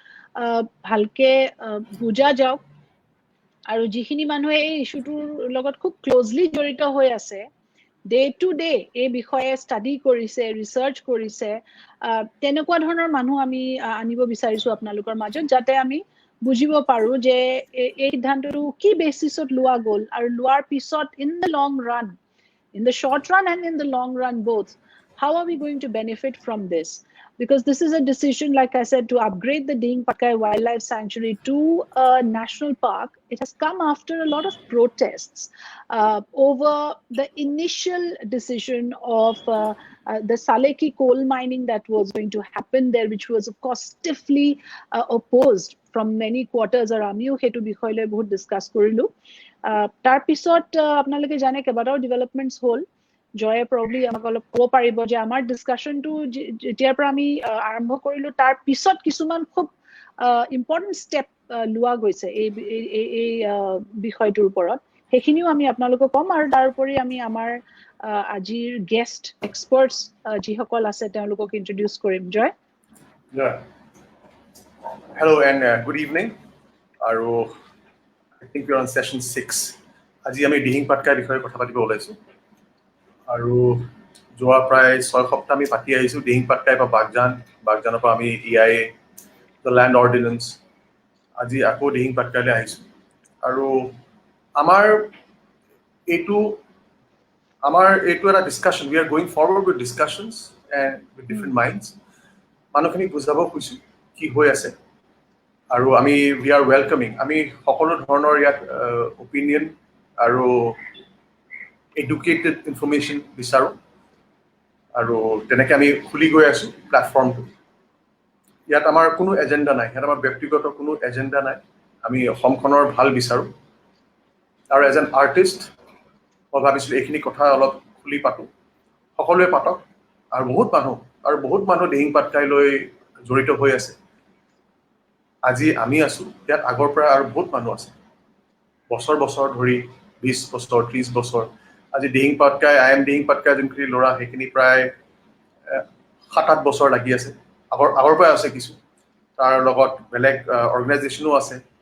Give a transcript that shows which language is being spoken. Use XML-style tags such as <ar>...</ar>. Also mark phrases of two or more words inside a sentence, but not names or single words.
<as>ভালকে বুজা যাওক আৰু যিখিনি মানুহে এই ইস্যুটোৰ লগত খুব ক্লোজলি জড়িত হৈ আছে</as> <en>day to day</en> <as>এই বিষয়ে ষ্টাডি কৰিছে ৰিসাৰ্চ কৰিছে তেনেকুৱা ধৰণৰ মানুহ আমি আনিব বিচাৰিছো আপোনালোকৰ মাজত যাতে আমি বুজিব পাৰো যে এই সিদ্ধান্তটো কি বেচিছত লোৱা গ'ল আৰু লোৱাৰ পিছত</as> <en>in the long run in the short run and in the long run both how are we going to benefit from this because this is a decision like I said to upgrade the Ding Patkai Wildlife Sanctuary to a national park it has come after a lot of protests over the initial decision of the Saleki coal mining that was going to happen there which was of course stiffly opposed from many quarters</en> <as>আৰু আমিও হেতু বিষয় লৈ বহুত ডিসকাস কৰিলো তাৰ পিছত আপোনালোকে জানে কেবাটাও ডেভেলপমেন্টস হ'ল জয়ে প্ৰবলি আমাক অলপ ক'ব পাৰিব যে আমাৰ ডিসকাশনটো যেতিয়াৰ পৰা আমি আৰম্ভ কৰিলো তাৰ পিছত কিছুমান খুব</as> <en>important step</en> <as>লোৱা গৈছে এই বিষয়টোৰ ওপৰত সেইখিনিও আমি আপোনালোকক ক'ম আৰু তাৰ উপৰি আমি আমাৰ আজিৰ</as> <en>guest experts</en> <as>যিসকল আছে তেওঁলোকক ইন্ট্ৰোডিউস কৰিম জয়</as> <en>Hello and good evening. I think we're on session 6.</en> <as>আজি আমি দিহিং পাটকাই বিষয়ে কথা পাতিব ওলাইছো আৰু যোৱা প্ৰায় 6 সপ্তাহ আমি পাতি আহিছো দিহিং পাটকাই বা বাগজানৰ পৰা আমি EIA</as> <en>the land ordinance</en> <as>আজি আকৌ দিহিং পাটকাইলৈ আহিছো আৰু আমাৰ এইটো এটা ডিসকাশন we</as> <en>are going forward with discussions and with different minds</en> <as>মানুহখিনি বুজাব খুজিছো কি হৈ আছে আৰু আমি</as> <en>we are welcoming</en> <as>আমি সকলো ধৰণৰ ইয়াত</as> <en>opinion আৰু educated information</en> <as>বিচাৰো আৰু তেনেকৈ আমি খুলি গৈ আছো প্ল্যাটফৰ্মটো ইয়াত আমাৰ কোনো এজেন্ডা নাই ইয়াত আমাৰ ব্যক্তিগত কোনো এজেন্ডা নাই আমি অসমখনৰ ভাল বিচাৰো আৰু</as> <en>as an artist</en> <as>মই ভাবিছিলো এইখিনি কথা অলপ খুলি পাতো সকলোৱে পাতক আৰু বহুত মানুহ দিহিং পাটকাই লৈ জড়িত হৈ আছে আজি আমি আছো ইয়াত আগৰ পৰা আৰু বহুত মানুহ আছে বছৰ ধৰি 20 বছৰ 30 বছৰ আজি দিহিং পাটকাই</as> <en>I am Dihing Patkai</en> <as>যোনখিনি ল'ৰা সেইখিনি প্ৰায় 7-8 বছৰ লাগি আছে আগৰ পৰা আছে কিছু তাৰ লগত বেলেগ অৰ্গানাইজেচনো আছে</as>